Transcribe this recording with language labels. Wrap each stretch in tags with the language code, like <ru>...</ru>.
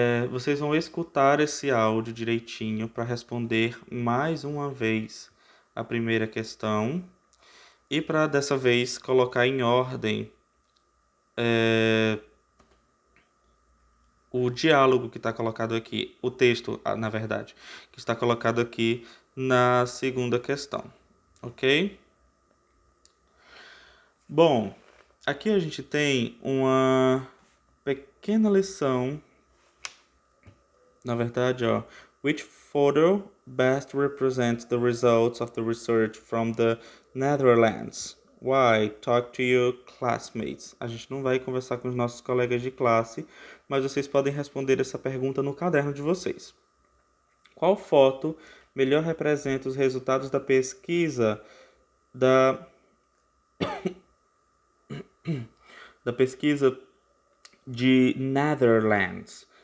<pt>Vocês vão escutar esse áudio direitinho para responder mais uma vez a primeira questão e para dessa vez colocar em ordem o diálogo que está colocado aqui, o texto, na verdade, que está colocado aqui na segunda questão, ok? Bom, aqui a gente tem uma pequena lição, na verdade, ó.</pt> <en>Which photo best represents the results of the research from the Netherlands? Why? Talk to your classmates.</en> <pt>A gente não vai conversar com os nossos colegas de classe, mas vocês podem responder essa pergunta no caderno de vocês. Qual foto melhor representa os resultados da pesquisa da pesquisa de Netherlands?</pt>